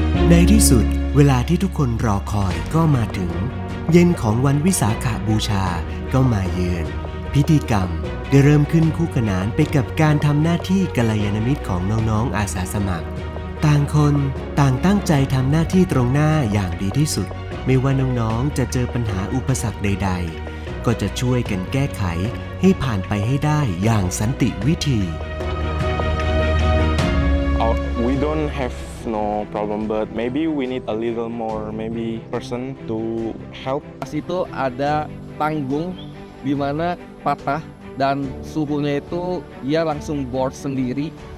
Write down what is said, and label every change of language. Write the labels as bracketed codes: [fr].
[th] ในที่สุดเวลาที่ทุกคนรอคอยก็มาถึงเย็นของวันวิสาขบูชาก็มาเยือนพิธีกรรมได้เริ่มขึ้นคู่ขนานไปกับการทำหน้าที่กัลยาณมิตรของน้องๆอาสาสมัครต่างคนต่างตั้งใจทำหน้าที่ตรงหน้าอย่างดีที่สุดไม่ว่าน้องๆจะเจอปัญหาอุปสรรคใดๆก็จะช่วยกันแก้ไขให้ผ่านไปให้ได้อย่างสันติวิธี [en] We don't have no problem, but maybe we need a little more maybe person to help. [id] Pas itu ada tanggung di mana patah dan suhunya itu dia langsung bor sendiri